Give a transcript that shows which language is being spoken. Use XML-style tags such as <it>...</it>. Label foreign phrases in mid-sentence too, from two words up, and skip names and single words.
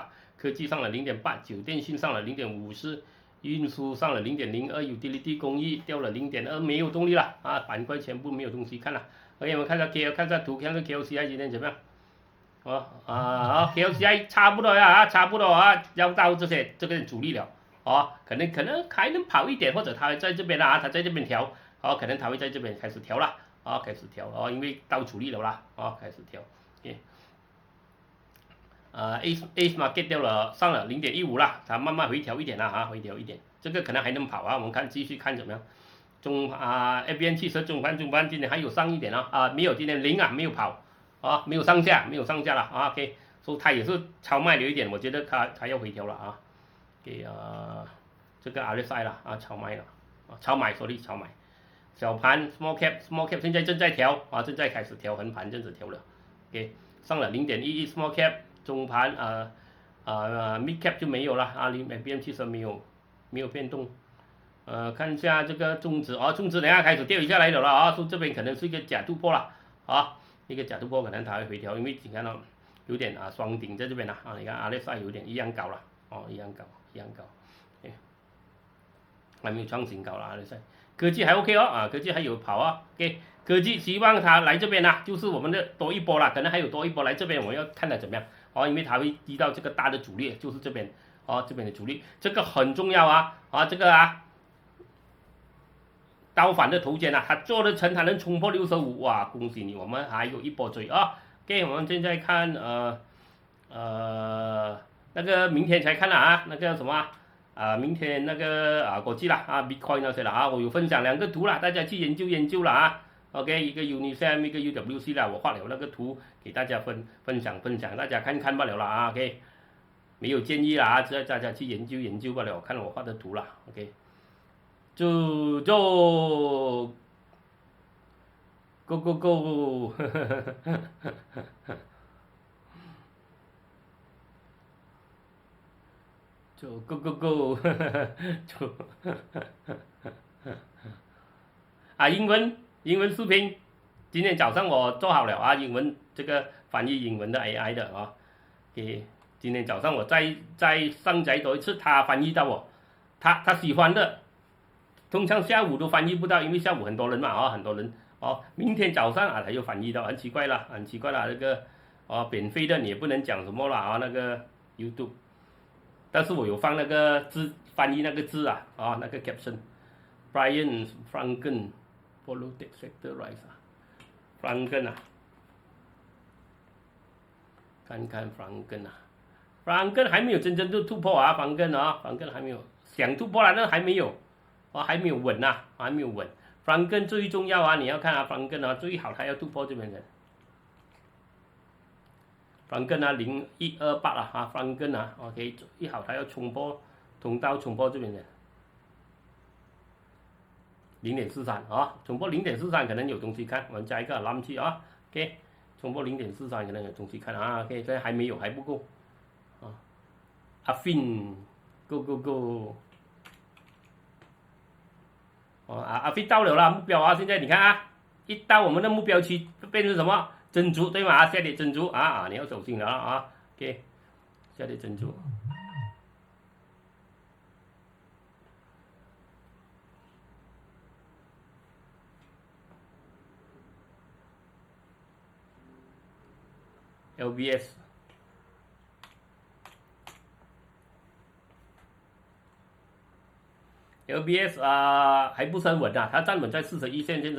<zh>科技上了0.8，酒店信上了0.54，運輸上了0.02，utility 工藝掉了0.2，沒有動力了啊，板塊全部沒有東西看了。OK， 我們看一下 KL， 看一下圖，看一下 KLCI 今天怎麼樣？KLCI 差不多呀，差不多啊，要到這個主力了，可能還能跑一點，或者它在這邊啊，它在這邊調，可能它會在這邊開始調了，開始調，因為到主力了啦，開始調，ACE Market 掉了，上了0.15了，它慢慢回調一點了回調一點，這個可能還能跑我們看繼續看怎麼樣。FBN 汽車中盤今天還有上一點沒有，今天0啊，沒有跑。沒有上下了OK， 所以它也是超賣了一點，我覺得它要回調了這個 RSI 了超賣了超買，小盤</zh> <en>small cap</en> <zh>現在正在調正在開始調，橫盤這樣子調了，OK， 上了0.11</zh> <en>small cap，</en> <zh>中盤</zh> <en>mid cap</en> <zh>就沒有了FBN 汽車沒有變動，看一下這個中指中指等下開始掉下來了所以這邊可能是一個假突破了一個假突破可能它會回調，因為你看到有點雙頂在這邊你看RSI 有點一樣高了一樣高，還沒有創新高了 RSI，科技還 OK 科技還有跑OK， 科技希望它來這邊就是我們的多一波了，可能還有多一波來這邊，我們要看它怎麼樣因為它會遇到這個大的阻力，就是這邊這邊的阻力，這個很重要這個倒反的頭肩它做得成，它能衝破65，哇，恭喜你，我們還有一波追OK， 我們現在看那個明天才看那個什麼明天那個國際啦Bitcoin 那些了我有分享2個圖了，大家去研究了OK， 一個 Unisem 一個 UWC 啦，我畫了那個圖給大家分享，大家看罷了啦OK， 沒有建議啦只要大家去研究罷了，看我畫的圖啦 OK。就</zh> <en>go go go</en> <zh>就</zh> <en>go go go</en> <zh>就英文視頻，今天早上我做好了英文這個翻譯英文的 AI 的給今天早上我再上載多一次，他翻譯到我他喜歡的。通常下午都翻譯不到，因為下午很多人嘛很多人明天早上他又翻譯到，很奇怪了那個免費的你也不能講什麼了那個 YouTube， 但是我有放那個字翻譯那個字那個 caption Brian Franken</zh> <en>follow tech sector rise</en> <zh>Franken 看看 Franken 還沒有真正的突破Franken 還沒有想突破了，那還沒有還沒有穩還沒有穩。Franken 最重要你要看Franken最好它要突破這邊的。Franken 0128了 Franken OK 最好它要衝破通道，衝破這邊的 0.43衝破0.43可能有東西看，我們加一個藍器OK 衝破0.43可能有東西看OK 這還沒有，還不夠 Affin</zh> <en>go go go</en> <zh>Affin 到了啦，目標現在你看一到我們的目標區變成什麼珍珠對嗎下跌珍珠你要小心了OK 下跌珍珠 LBS還不是很穩它站穩在41線，現在</zh>